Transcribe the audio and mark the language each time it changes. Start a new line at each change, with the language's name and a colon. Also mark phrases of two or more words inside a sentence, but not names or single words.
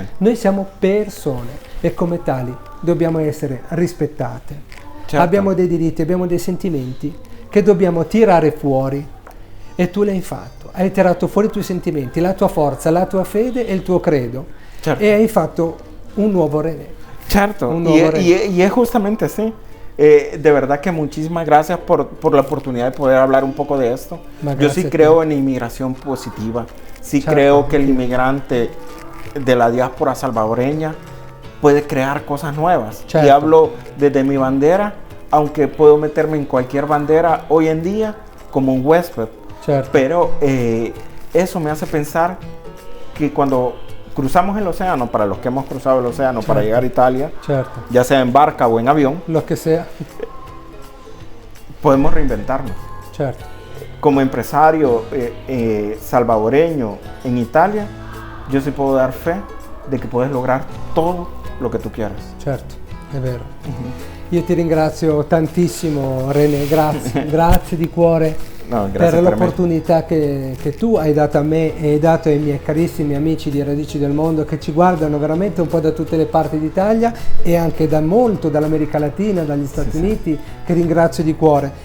Italian: Noi siamo persone e come tali dobbiamo essere rispettate. Certo. Abbiamo dei diritti, abbiamo dei sentimenti che dobbiamo tirare fuori e tu l'hai fatto. Hai tirato fuori i tuoi sentimenti, la tua forza, la tua fede e il tuo credo. Certo. E hai fatto un nuovo René. Certo,
Spanish: Un nuevo René. y es justamente así. De verdad que muchísimas gracias por la oportunidad de poder hablar un poco de esto.
Italian: Ma
Spanish: Yo
Italian: grazie
Spanish: sí
Italian: a te.
Spanish: creo en inmigración positiva. Sí
Italian: Certo.
Spanish: creo que el inmigrante de la diáspora salvadoreña puede crear cosas nuevas.
Italian: Certo.
Spanish: Y hablo desde mi bandera, aunque puedo meterme en cualquier bandera hoy en día como un huésped.
Italian: Certo.
Spanish: Pero eso me hace pensar que cuando cruzamos el océano, para los que hemos cruzado el océano para llegar a Italia,
Italian: Certo.
Spanish: ya sea en barca o en avión,
Italian: Lo che sia.
Spanish: podemos reinventarnos.
Italian: Certo.
Spanish: Como empresario salvadoreño en Italia, yo sí puedo dar fe de que puedes lograr todo lo que tú quieras.
Italian: Certo, è vero. Io ti ringrazio tantissimo René, grazie di cuore
Spanish: No,
Italian: per
Spanish: gracias per me.
Italian: l'opportunità che tu hai dato a me e hai dato ai miei carissimi amici di Radici del Mondo che ci guardano veramente un po' da tutte le parti d'Italia e anche da molto dall'America Latina, dagli Stati Uniti, che ringrazio di cuore.